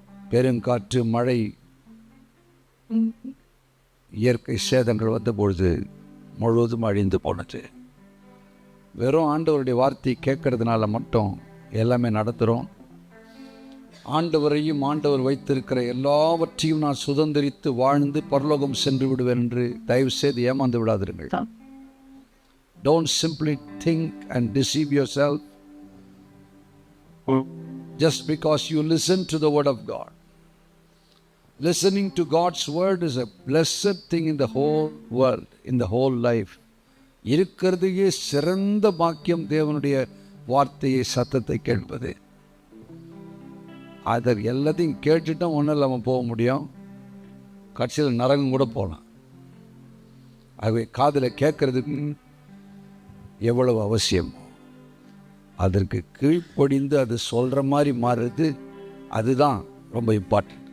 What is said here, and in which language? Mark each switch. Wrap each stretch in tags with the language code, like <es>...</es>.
<ta>பெருங்காற்று, மழை, இயற்கை சேதங்கள் வந்த பொழுது முழுவதும் அழிந்து போனது. வெறும் ஆண்டவருடைய வார்த்தையை கேட்கறதுனால மட்டும் எல்லாமே நடத்துகிறோம். ஆண்டவரையும் ஆண்டவர் வைத்திருக்கிற எல்லாவற்றையும் நான் சுதந்திரித்து வாழ்ந்து பரலோகம் சென்று விடுவேன் என்று தயவு செய்து ஏமாந்து விடாதிருங்கள்.</ta> <en>Don't simply think and deceive yourself just because you listen to the word of God. Listening to God's word is a blessed thing in the whole world, in the whole life.</en> <ta>இருக்கிறதையே சிறந்த பாக்கியம் தேவனுடைய வார்த்தையை, சத்தத்தை கேட்பது. அதை எல்லாத்தையும் கேட்டுட்டோம், ஒன்றும் இல்லாமல் போக முடியும், கட்சியில் நரகம் கூட போகலாம். ஆகவே காதில் கேட்கறதுக்கு எவ்வளவு அவசியம், அதற்கு கீழ்ப்படிந்து அது சொல்கிற மாதிரி மாறுறது, அதுதான் ரொம்ப இம்பார்ட்டன்ட்.</ta>